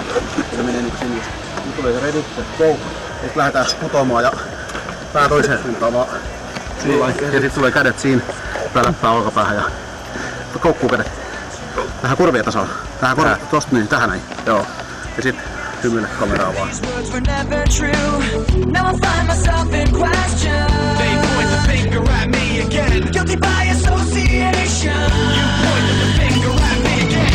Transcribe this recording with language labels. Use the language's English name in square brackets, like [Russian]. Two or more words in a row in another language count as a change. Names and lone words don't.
[Finnish] Se menee niinku sinne. Nyt tulee se ready, se go. Sitten lähdetään putoamaan ja pää toiseen suuntaan vaan. Ja sit tulee kädet siinä. Pälättää olkapäähän ja koukkuu kädet. Tähän kurvien tasolla. Tähän kurvien, tosta niin, tähän näin. Joo. Ja sit hymyile kameraa vaan. [English] Guilty by association. You pointed the finger at me again.